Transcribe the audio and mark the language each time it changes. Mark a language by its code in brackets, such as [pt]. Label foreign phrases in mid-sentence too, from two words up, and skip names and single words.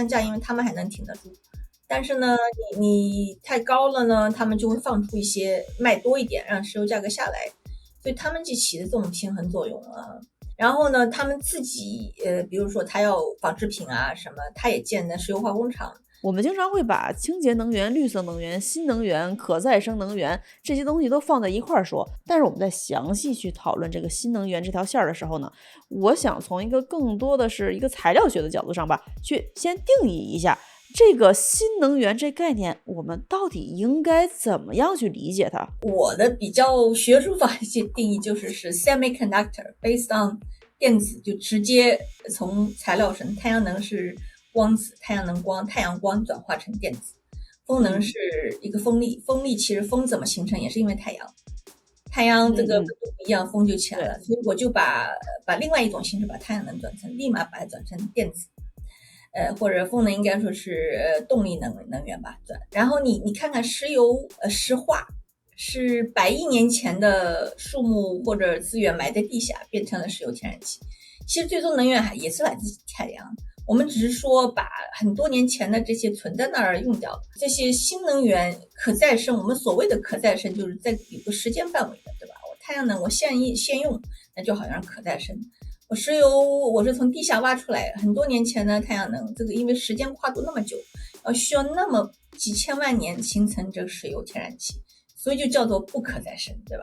[zh] 降價因為他們還能挺得住，但是呢你太高了呢，他們就會放出一些賣多一點，讓石油價格下來，所以他們就起的這種平衡作用啊。然後呢他們自己比如說他要纺織品啊什麼，他也建的石油化工廠。我們經常會把清潔能源、綠色能源、新能源、可再生能源這些東西都放在一塊兒說，但是我們在詳細去討論這個新能源這條線的時候呢，我想從一個更多的是一個材料學的角度上吧，去先定義一下這個新能源這概念，我們到底應該怎麼樣去理解它？我的比較學術化一些定義就是 [en] semiconductor based on [zh] 電子，就直接從材料上，太陽能是光子，太陽能光，太陽光轉化成電子。風能是一個風力，風力其實風怎麼形成也是因為太陽，太陽這個溫度不一樣，風就起來了。所以我就把另外一種形式把太陽能轉成，立馬把它轉成電子，或者風能應該說是動力能源吧，轉。然後你看看石油，石化是100億年前的樹木或者資源埋在地下變成了石油天然氣，其實最終能源也是來自太陽。我們只是說把很多年前的這些存在那兒用掉了，這些新能源可再生，我們所謂的可再生就是在有個時間範圍的，對吧？我太陽能我現用，那就好像是可再生。我石油我是從地下挖出來，很多年前的太陽能，這個因為時間跨度那麼久，需要那麼幾千萬年形成這個石油天然氣，所以就叫做不可再生，對吧？